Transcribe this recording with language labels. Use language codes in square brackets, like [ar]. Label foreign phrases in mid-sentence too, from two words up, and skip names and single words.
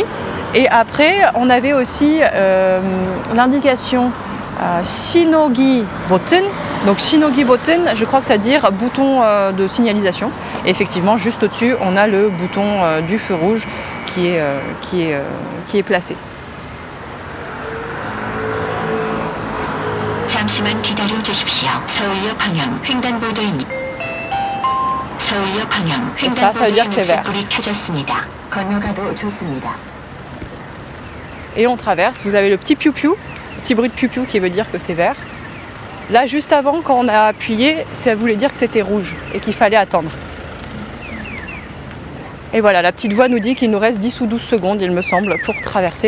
[fr] Et après, on avait aussi l'indication Shinogi Button. Donc Shinogi Button, je crois que ça veut dire bouton de signalisation. Et effectivement, juste au-dessus, on a le bouton du feu rouge qui est placé. [ko] 잠시만 기다려 주십시오. 서울역 방향 횡단보도입니다. 서울역 방향 횡단보도의 녹색불이 켜졌습니다. 건너가도 좋습니다. [fr] Et on traverse, vous avez le petit piou-piou, le petit bruit de piou-piou qui veut dire que c'est vert. Là, juste avant, quand on a appuyé, ça voulait dire que c'était rouge et qu'il fallait attendre. Et voilà, la petite voix nous dit qu'il nous reste 10 ou 12 secondes, il me semble, pour traverser.